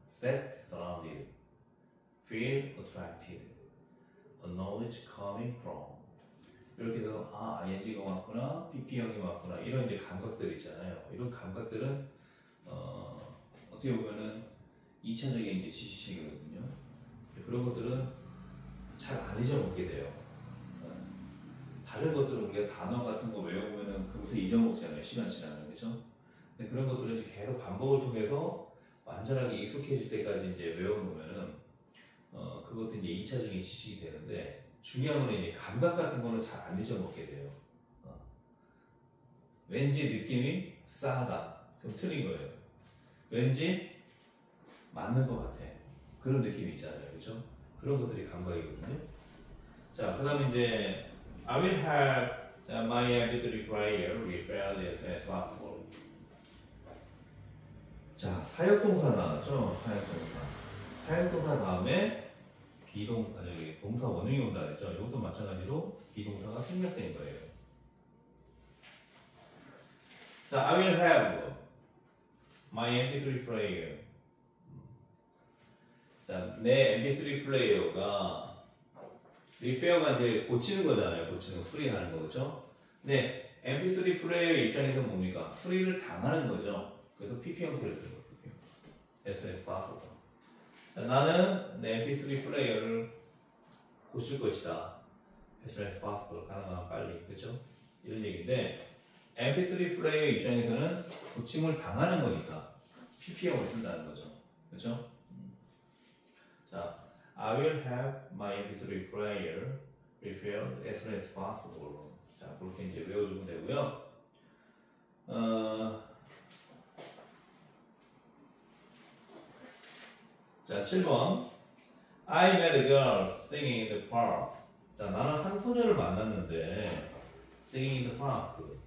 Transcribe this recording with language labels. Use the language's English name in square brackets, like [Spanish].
[English] Set, surrounded, feel attracted, knowledge coming from. [Korean] 이렇게 해서 ing가 왔구나, pp형이 왔구나 이런 이제 감각들이 있잖아요. 이런 감각들은 어떻게 보면은 2차적인 이제 지식체계거든요. 그런 것들은 잘 안 잊어먹게 돼요. 다른 것들은 우리가 단어 같은 거 외우면은 그것을 잊어먹잖아요. 시간 지나면. 그죠? 근데 그런 것들은 이제 계속 반복을 통해서 완전하게 익숙해질 때까지 이제 외워놓으면은 그것도 이제 2차적인 지식이 되는데 중요한 건 이제 감각 같은 거는 잘 안 잊어먹게 돼요. 왠지 느낌이 싸하다. 그럼 틀린 거예요. 왠지 맞는 것 같아. 그런 느낌이 있잖아요. 그죠? 그런 것들이 감각이거든요. [English] 자, [Korean] 그 다음에 이제 [English] I will have my MP3 player refilled as soon as possible. [Korean] 자, 사역동사 나왔죠? 사역동사 다음에 여기 동사 원형이 온다 그랬죠? 이것도 마찬가지로 비동사가 생략된 거예요. [English] 자, I will have my MP3 player. [Korean] 자, 내 MP3 플레이어가 리페어가 이제 고치는 거잖아요. 고치는 수리하는 거죠. 근데 MP3 플레이어의 입장에서 뭡니까? 수리를 당하는 거죠. 그래서 PP 형태를 쓰는 거예요. [English] as soon as possible. [Korean] 자, 나는 내 MP3 플레이어를 고칠 것이다. [English] as soon as possible. [Korean] 가능하면 빨리. 그렇죠? 이런 얘기인데 MP3 플레이어 입장에서는 고침을 당하는 거니까 PP형을 쓴다는 거죠. 그렇죠? [English] 자, I will have my MP3 player refilled as soon as possible. [Korean] 자, 그렇게 이제 외워주면 되고요. 자, 7번. [English] I met a girl singing in the park. [Korean] 자, 나는 한 소녀를 만났는데 [English] singing in the park.